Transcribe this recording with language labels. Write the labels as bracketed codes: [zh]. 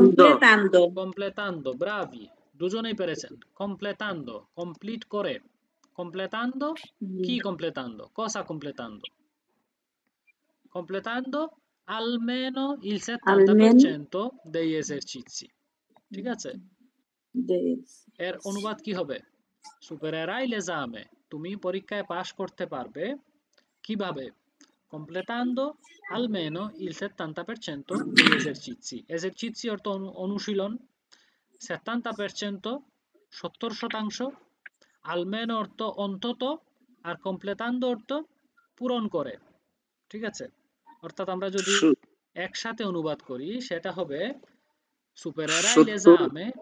[it] completando। bravi, [bn] দুজনেই পেরেছেন। completando complete করে, completando কি? [it] completando cosa? completando almeno il 70% degli esercizi। [bn] ঠিক আছে, এর অনুবাদ কি হবে? [it] supererai l'esame [bn] তুমি পরীক্ষায় পাশ করতে পারবে কিভাবে? [it] completando almeno il 70% degli esercizi। [bn] esercizi অর্থ অনুশীলন, 70% 70%, almeno অর্থ অন্তত, আর completando অর্থ পূরণ করে। ঠিক আছে, অর্থাৎ আমরা যদি একসাথে অনুবাদ করি সেটা হবে [it] supererai l'esame।